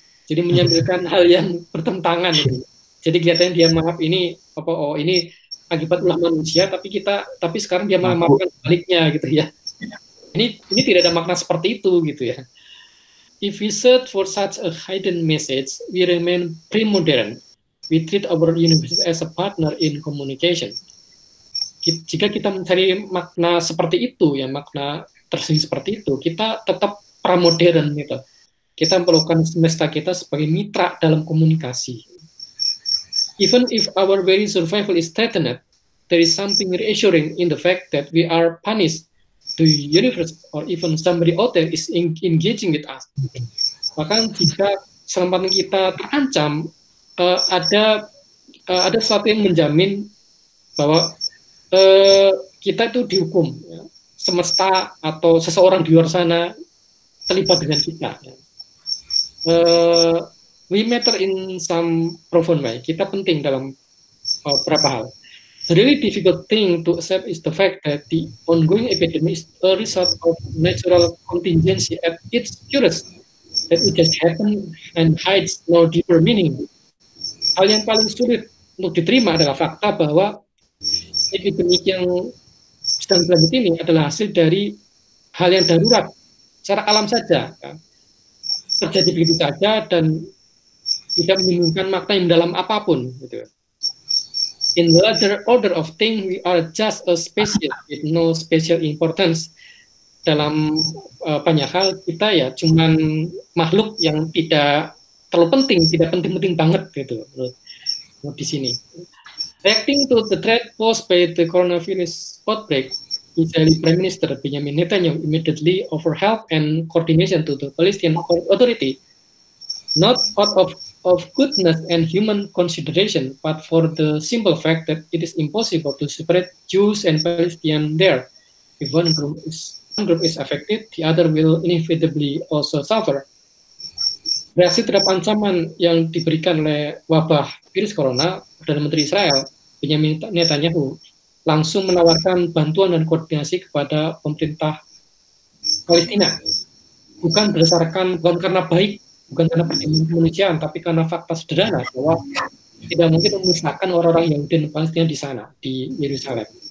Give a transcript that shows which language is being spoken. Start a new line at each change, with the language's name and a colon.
Indonesian: Jadi menyampaikan hal yang bertentangan gitu. Jadi kelihatannya dia maaf ini ini akibat ulah manusia tapi sekarang dia memaafkan sebaliknya gitu ya. Ini tidak ada makna seperti itu gitu ya.
English: If we search for such a hidden message, we remain pre-modern. we treat our university as a partner in communication.
Indonesian: Jika kita mencari makna seperti itu, ya makna tersendiri seperti itu, kita tetap pramodern gitu. Kita memperlakukan semesta kita sebagai mitra dalam komunikasi.
English: Even if our very survival is threatened, there is something reassuring in the fact that we are punished. The universe or even somebody out there is engaging with us.
Indonesian: Bahkan jika keselamatan kita terancam, ada sesuatu yang menjamin bahwa kita itu dihukum, ya. Semesta atau seseorang di luar sana terlibat dengan kita. Ya.
English: We matter in some profound way.
Indonesian: Kita penting dalam beberapa hal.
English: The really difficult thing to accept is the fact that the ongoing epidemic is a result of natural contingency at its purest, that it just happened and hides no deeper meaning.
Indonesian: Hal yang paling sulit untuk diterima adalah fakta bahwa epidemik yang sedang berlanjut ini adalah hasil dari hal yang darurat secara alam saja, ya. Terjadi begitu saja dan tidak menimbulkan makna yang dalam apapun, gitu.
English: In the larger order of things, we are just a species with no special importance.
Indonesian: Dalam banyak hal kita ya cuman makhluk yang tidak terlalu penting, tidak penting-penting banget gitu di sini.
English: Reacting to the threat posed by the coronavirus outbreak, Israeli Prime Minister Benjamin Netanyahu immediately offered help and coordination to the Palestinian Authority, not out of goodness and human consideration, but for the simple fact that it is impossible to separate Jews and Palestinians there. If one group is affected, the other will inevitably also suffer.
Indonesian: Reaksi terhadap ancaman yang diberikan oleh wabah virus corona, Perdana Menteri Israel Benjamin Netanyahu langsung menawarkan bantuan dan koordinasi kepada pemerintah Palestina, bukan karena baik, bukan karena pertimbangan kemanusiaan, tapi karena fakta sederhana bahwa tidak mungkin memisahkan orang-orang Yahudi dan Palestina di sana, di Yerusalem.